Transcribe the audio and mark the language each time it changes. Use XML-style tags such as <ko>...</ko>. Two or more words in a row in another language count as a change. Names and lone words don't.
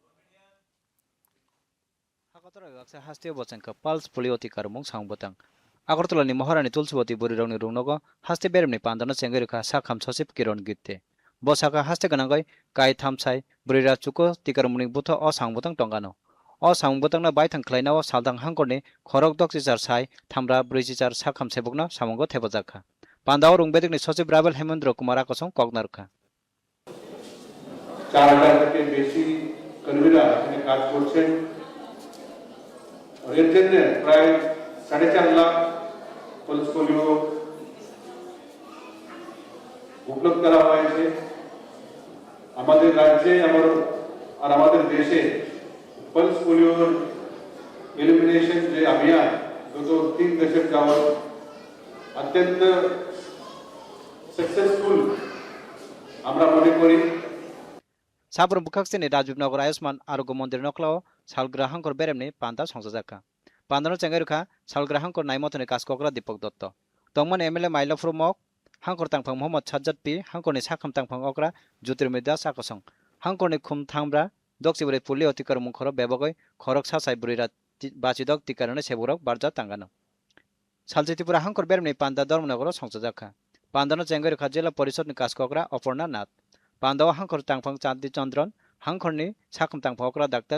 <trp>hasteo bocengkha pals polio tika remung samubutang Agartala ni Maharani Tulsiwati Burirangni Rungnogo haste beremni pandana chengerika sakham sosip kiron gitte bosaka haste ganangai kai thamsai burira chuko tikarmuni butho o sangbutang tongano o sangbutang na baithang khlaina o saldang hangkorni khorok dokchi jar sai thamra briji jar sakham sebukna samongo thebajaka pandao rungbedik ni sosip Rabel Hemendra Kumara kosong koknarkha</trp> <bn>চার থেকে বেশি কর্মীরা এখানে কাজ করছেন আর এর জন্য প্রায় 4.5 লাখ পলস পোলিও উপলব্ধ করা হয়েছে আমাদের রাজ্যে আর আমাদের দেশে পলস পোলিওর এলিমিনেশন যে অভিযান গত 3 দশক যাবত অত্যন্ত সাকসেসফুল আমরা মনে করি</bn> <trp>Sabrum Bukaksini Rajubnagar Ayusman Arogo Mondir Noklao Salgrahangkor Beremni Panta Songsajaka Pandano Chengerukha Salgrahangkor Naimotoni Kaskokra Dipok Dotto Tongman MLA Mailo Frumok Hangkor Tangphang Mohammad Sajjad Pi Hangkorni Sakham Tangphang Okra Jutirmida Sakosong Hangkorni Khum Thangbra Doksibure Pulio Tikar Munkhoro Bebogoi Khorok Sasai Burira Bachidok Tikarone Seburok Barja Tangano Saljitipura Hangkor Beremni Panda Dormnagoro Songsajaka Pandano Chengerukha Jela Porisodni Kaskokra Oporna Nat Pandawa Hangkor Tangphang Chandi Chandran Hangkorni Sakham Tangphang Okra Dr.</trp>